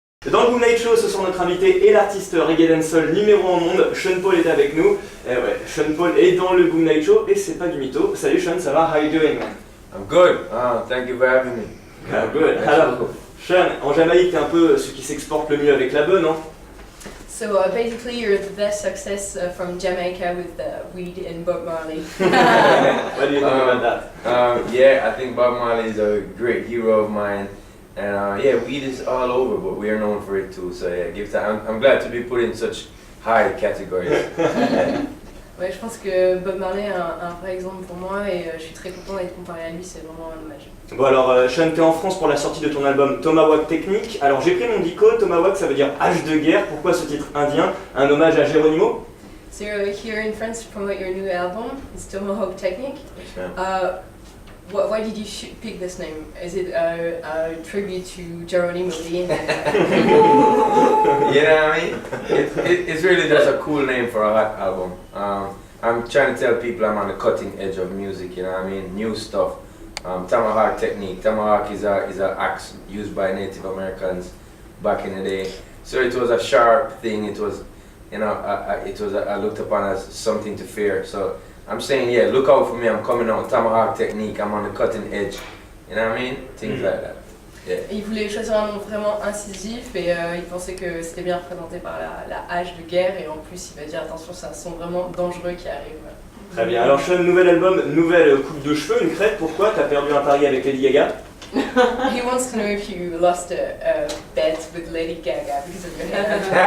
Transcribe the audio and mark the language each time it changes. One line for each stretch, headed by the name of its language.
French: Dans le Boom Night Show, ce soir notre invité est l'artiste reggae dancehall numéro 1 au monde. Sean Paul est avec nous. Et ouais, Sean Paul est dans le Boom Night Show et c'est pas du mytho. Salut Sean, ça va?
English: How you doing, man? I'm good. Thank you for having me. Good.
French: Alors, Sean, en Jamaïque, t'es un peu ce qui s'exporte le mieux avec la bœuf, non?
English: So basically, you're the best success from Jamaica with weed and Bob Marley. What do you think about that? Yeah, I think Bob Marley is a great hero of mine. And yeah, weed is all over, but we are known for it too. So yeah, I'm glad to be put in such high categories.
French: Ouais, je pense que Bob Marley est un vrai exemple pour moi et je suis très content d'être comparé à lui, c'est vraiment un hommage. Bon alors, Sean, t'es en France pour la sortie de ton album Tomahawk Technique. Alors j'ai pris mon dico, Tomahawk ça veut dire hache de guerre. Pourquoi ce titre indien? Un hommage à Geronimo?
English: So you're here in France to promote your new album, it's Tomahawk Technique. Yes, Why did you pick this name? Is it a tribute to Geronimo being? You know what I mean? It's really just a cool name for a hot album. I'm trying to tell people I'm on the cutting edge of music, you know what I mean? New stuff. Tomahawk Technique. Tomahawk is an axe used by Native Americans back in the day. So it was a sharp thing. It was, you know, I looked upon as something to fear. So I'm saying, yeah, look out for me. I'm coming out. Tomahawk Technique. I'm on the cutting edge. You know what I mean? Things like that. Yeah.
French: Il voulait choisir un nom vraiment incisif et il pensait que c'était bien représenté par la hache de guerre et en plus il va dire attention, c'est un son vraiment dangereux qui arrive. Très bien. Alors Sean, nouvel album, nouvelle coupe de cheveux, une crête. Pourquoi? T'as perdu un pari avec Lady Gaga?
English: He wants to know if you lost a bet with Lady Gaga because of your hair.